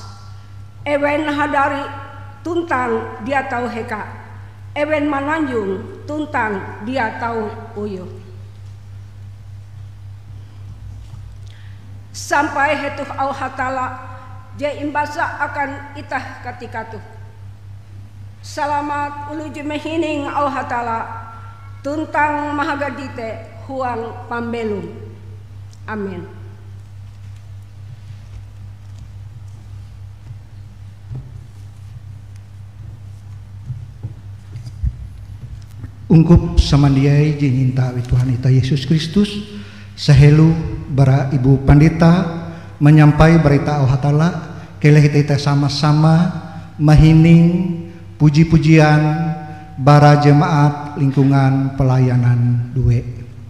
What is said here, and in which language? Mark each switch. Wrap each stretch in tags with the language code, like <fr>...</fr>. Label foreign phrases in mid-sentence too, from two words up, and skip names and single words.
<nij>Ewen hadari tuntang dia tahu heka. Ewen mananjung tuntang dia tahu uyuh. Sampai hetuh au hatala je imbasa akan itah ketika tuh. Selamat uluju mehining au hatala tuntang mahagadite huang pambelum. Amin. Ungkup samandiai jinginta Tuhan ita Yesus Kristus sahelu bara Ibu Pandita</nij> <id>menyampai berita</id> <nij>Allah Ta'ala keleh</nij> <id>kita sama-sama</id> <nij>mahining puji-pujian bara</nij> <id>jemaat lingkungan pelayanan</id> <nij>duwe.</nij>